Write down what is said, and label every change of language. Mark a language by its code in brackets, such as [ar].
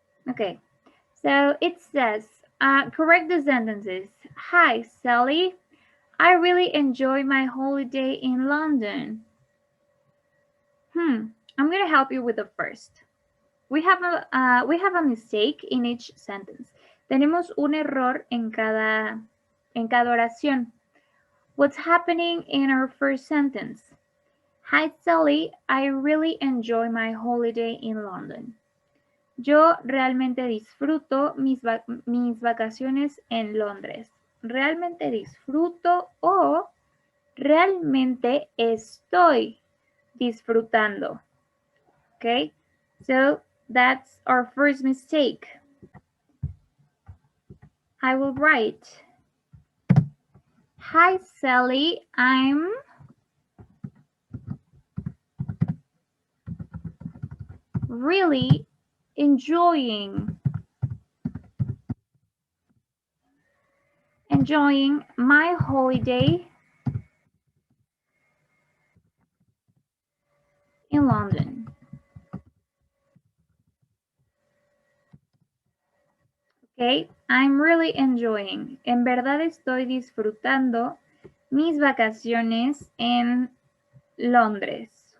[en] Okay, so it says, correct the sentences. Hi, Sally. I really enjoy my holiday in London. I'm going to help you with the first. We have a mistake in each sentence. [es] Tenemos un error en cada oración. [en] What's happening in our first sentence? Hi, Sally. I really enjoy my holiday in London. [es] Yo realmente disfruto mis vacaciones en Londres. Realmente disfruto o realmente estoy disfrutando. [en] Okay, so that's our first mistake. I will write, hi Sally, I'm really enjoying my holiday in London. Okay, I'm really enjoying. [es] En verdad estoy disfrutando mis vacaciones en Londres.